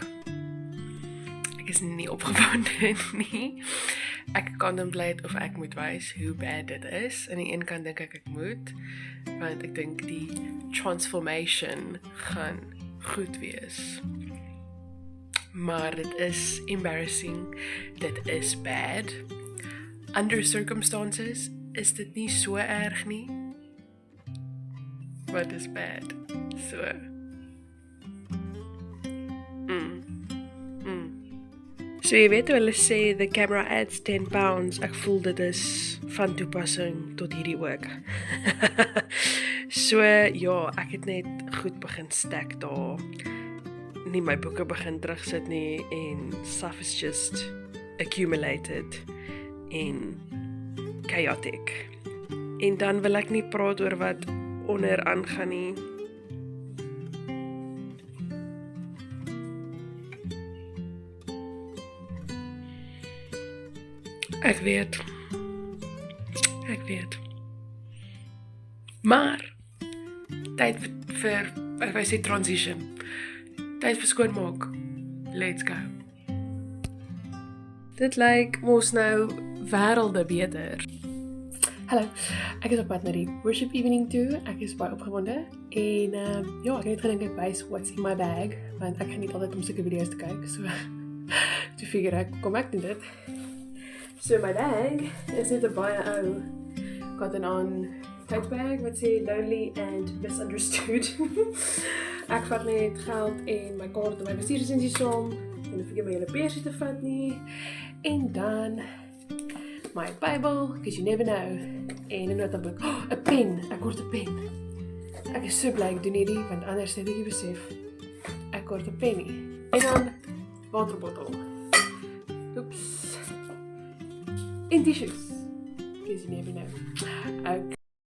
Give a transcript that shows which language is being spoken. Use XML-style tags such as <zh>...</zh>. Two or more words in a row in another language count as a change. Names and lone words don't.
<af>Ek is nie opgewonde nie. Ek contemplate of ek moet wys hoe bad dit is. Aan die een kant dink ek moet, want ek dink die transformation gaan goed wees. Maar dit is embarrassing. Dit is bad.</af> <en>Under circumstances</en> <af>is dit nie so erg nie. Wat is bad? So. So jy weet hoe hulle sê,</af> <en>the camera adds 10 pounds.</en> <af>Ek voel dit is van toepassing tot hierdie ook. So ja, ek het net goed begin stack daar. Nie my boeke begin terugsit nie en</af> <en>stuff is just accumulated</en> <af>en chaotic. En dan wil ek nie praat oor wat onder aangaan nie. Ek weet. Maar tyd vir ek wou sê transition. Tyd vir skoonmaak.</af> <en>Let's go.</en> <af>Dit lyk mos nou wêrelde beter. Hallo, ek is op pad na die</af> <en>worship evening</en> <af>toe. Ek is baie opgewonde en ja, ek het net gedink ek wys</af> <en>what's in my bag,</en> <af>want ek geniet altyd om sulke video's te kyk. So toe figure ek, kom ek doen dit. So my bag is net 'n baie ou cotton on</af> <en>tote bag</en> <af>wat sê</af> <en>lonely and misunderstood.</en> <af>Ek vat net geld en my kaart en my bestuurslisensie saam. En ek vergeet my hele persie te vat nie. En dan my Bible,</af> <en>because you never know.</en> <af>En 'n notaboek. 'n pen. Ek kort 'n pen. Ek is so bly ek doen hierdie, want anders het ek besef ek kort 'n pen nie. En dan waterbottel. Oeps. En tissues.</af> <en>Because you never know.</en>